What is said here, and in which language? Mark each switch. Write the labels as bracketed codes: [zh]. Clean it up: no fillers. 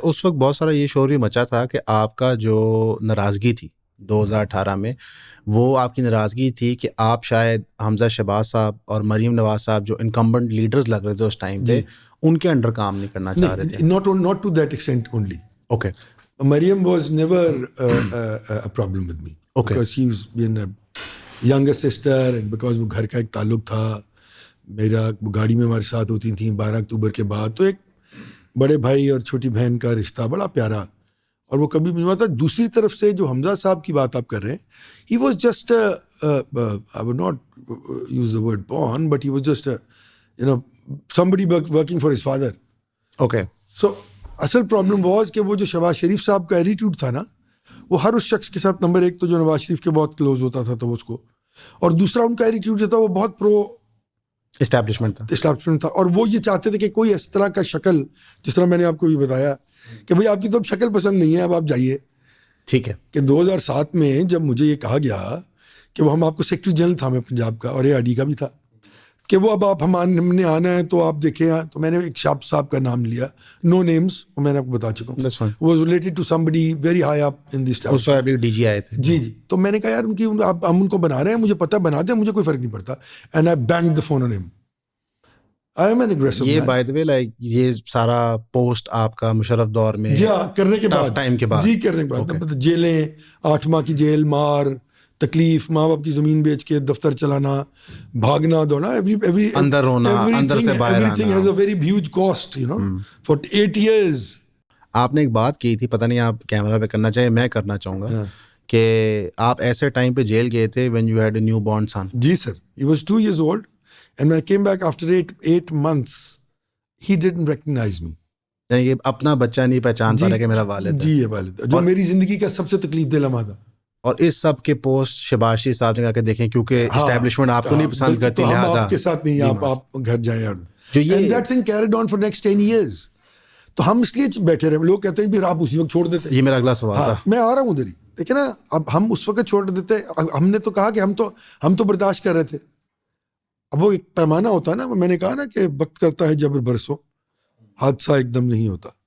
[ur] اچھا, اس وقت بہت سارا یہ شور بھی مچا تھا کہ آپ کا جو ناراضگی تھی 2018 میں, وہ آپ کی ناراضگی تھی کہ آپ شاید حمزہ شہباز صاحب اور مریم نواز صاحب جو انکمبنٹ لیڈرز لگ رہے تھے اس ٹائم پہ, ان کے انڈر کام نہیں کرنا چاہ رہے تھے. [en] not to that extent only. Okay. Mariam was never a problem with me. Okay. Because she was being a younger sister and because [ur] وہ گھر کا ایک تعلق تھا. میرا گاڑی میں ہمارے ساتھ ہوتی تھیں 12 اکتوبر کے بعد, تو ایک بڑے بھائی اور چھوٹی بہن کا رشتہ بڑا پیارا, اور وہ کبھی مجھے تھا. دوسری طرف سے جو حمزہ صاحب کی بات آپ کر رہے ہیں, [en] he was just I would not use the word pawn, but he was just somebody working for his father. Okay. [ur] So اصل پرابلم واز کہ وہ جو شہباز شریف صاحب کا ایٹیٹیوڈ تھا نا, وہ ہر اس شخص کے ساتھ نمبر ایک تو جو نواز شریف کے بہت کلوز ہوتا تھا تو اس کو, اور دوسرا ان کا ایٹیٹیوڈ جو تھا وہ بہت پرو اسٹیبلشمنٹ تھا. اور وہ یہ چاہتے تھے کہ کوئی اس طرح کا شکل, جس طرح میں نے آپ کو بھی بتایا کہ بھائی آپ کی تو اب شکل پسند نہیں ہے, اب آپ جائیے. ٹھیک ہے. کہ 2007 میں جب مجھے یہ کہا گیا کہ وہ ہم آپ کو سیکرٹری جنرل تھا میں پنجاب کا, اور اے آر ڈی کا بھی تھا, کہ وہ اب ہم نے آنا ہے تو آپ دیکھیں. تو میں نے ایک شاپ صاحب کا نام لیا, [en] no names, [ur] وہ میں نے آپ کو بتا چکا ہوں, [en] was related to somebody very high up in this [ur] اس وقت ڈی جی آئے تھے. جی. تو میں نے کہا یار ہم ان کو بنا رہے ہیں, مجھے پتہ بنا دیں, مجھے کوئی فرق نہیں پڑتا. [en] And I bang the phone on him. I am an aggressive. [ur] یہ [en] by the way [ur] لائک یہ سارا پوسٹ آپ کا مشرف دور میں جی کرنے کے بعد, ٹائم کے بعد, جی کرنے کے بعد, جیلیں 8 ماہ کی جیل, مار, تکلیف, ماں باپ کی زمین بیچ کے دفتر چلانا, بھاگنا دوڑنا, اندر رونا, اندر سے باہر آنا, [en] everything has a very huge cost, for 8 years. [ur] آپ نے ایک بات کی تھی, پتہ نہیں آپ کیمرہ پہ کرنا چاہیے, میں کرنا چاہوں گا, کہ آپ ایسے ٹائم پہ جیل گئے تھے [en] when you had a new born son. [ur] جی sir, [en] he was 2 years old And when I came back after 8 months, he didn't recognize me. [ur] یعنی کہ اپنا بچہ نہیں پہچان پا رہا کہ میرا والد ہے. جی یہ والد جو میری زندگی کا سب سے تکلیف دہ لمحہ تھا. اور اس سب کے پوسٹ شہباز شریف صاحب نے کہا کہ دیکھیں کیونکہ اسٹیبلشمنٹ آپ کو نہیں پسند کرتی لہٰذا آپ کے ساتھ نہیں, آپ گھر جائیں. جو یہ [en] And that thing carried on for next 10 years. [ur] تو ہم اس لیے بیٹھے رہے. لوگ کہتے ہیں پھر آپ اسی وقت چھوڑ دیتے. یہ میرا اگلا سوال تھا. میں آ رہا ہوں ادھر ہی. دیکھیں نا, اب ہم اس وقت چھوڑ دیتے. ہم نے تو کہا کہ ہم تو برداشت کر رہے تھے. اب وہ ایک پیمانہ ہوتا ہے نا, میں نے کہا نا کہ وقت کرتا ہے جبر برسوں, حادثہ ایک دم نہیں ہوتا.